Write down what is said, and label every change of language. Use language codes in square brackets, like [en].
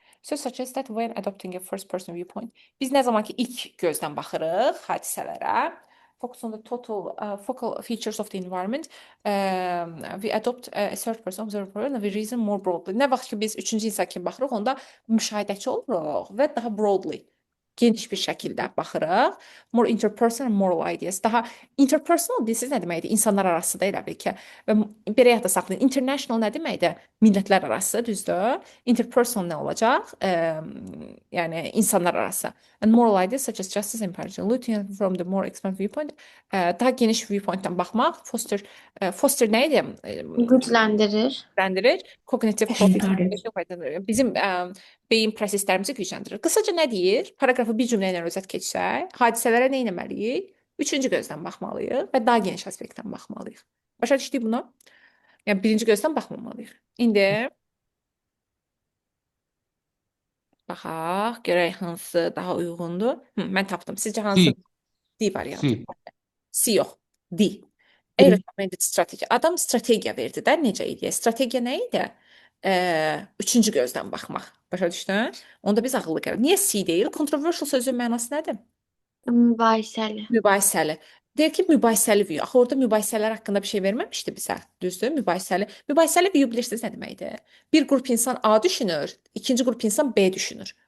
[en] So suggest that when adopting a first person viewpoint, [az] biz nə zaman ki ilk gözdən baxırıq hadisələrə, [en] focus on the total focal features of the environment, we adopt a third person observer and we reason more broadly. [az] Nə vaxt ki biz üçüncü insan kimi baxırıq, onda müşahidəçi oluruq və daha [en] broadly [az] Geniş bir şəkildə baxırıq. [en] More interpersonal, moral ideas. [az] Daha interpersonal bilirsiniz nə deməkdir? İnsanlar arası da elə bil ki. Və belə yadda saxlayın. International nə deməkdir? Millətlər arası, düzdür? Interpersonal nə olacaq? Yəni insanlar arası. [en] And moral ideas such as justice and impartiality looking from the more expanded viewpoint. [az] Daha geniş viewpointdən baxmaq. Foster nə idi? Gücləndirir. Gücləndirir. Cognitive Gücləndirir. bizim beyin proseslərimizi gücləndirir. Qısaca nə deyir? Paragrafı bir cümlə ilə özət keçsək, hadisələrə nə etməliyik? Üçüncü gözdən baxmalıyıq və daha geniş aspektdən baxmalıyıq. Başa düşdük bunu? Yəni birinci gözdən baxmamalıyıq. İndi baxaq, görək hansı daha uyğundur. Mən tapdım. Sizcə hansı? D variantı. C yox. D. [en] Recommended strategy. [az] Adam strategiya verdi də necə idi? Strategiya nə idi? Üçüncü gözdən baxmaq. Başa düşdün? Onda biz ağıllı qərar. Niyə C deyil? Controversial sözün mənası nədir? Mübahisəli. Mübahisəli. Deyir ki, mübahisəli view. Axı orada mübahisələr haqqında bir şey verməmişdi bizə. Düzdür? Mübahisəli. Mübahisəli view bilirsiniz nə deməkdir? Bir qrup insan A düşünür, ikinci qrup insan B düşünür.